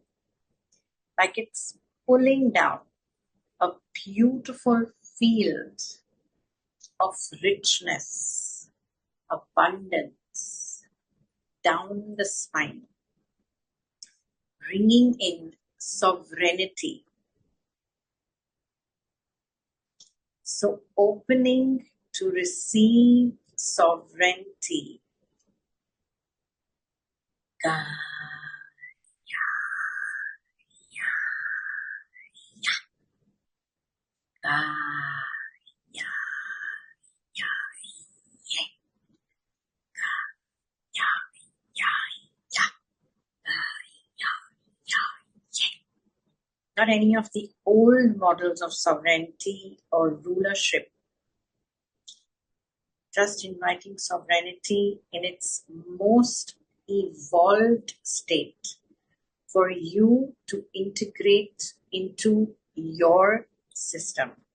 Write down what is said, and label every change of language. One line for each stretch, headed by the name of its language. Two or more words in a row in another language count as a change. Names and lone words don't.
English: Like it's pulling down a beautiful field of richness, abundance down the spine, bringing in sovereignty. So opening to receive sovereignty. Ga, ya, ya, ya. Ga, ya, ya, ye. Ga, ya, ya, ya. Ga, ya, ya, ye. not any of the old models of sovereignty or rulership, just inviting sovereignty in its most evolved state for you to integrate into your system.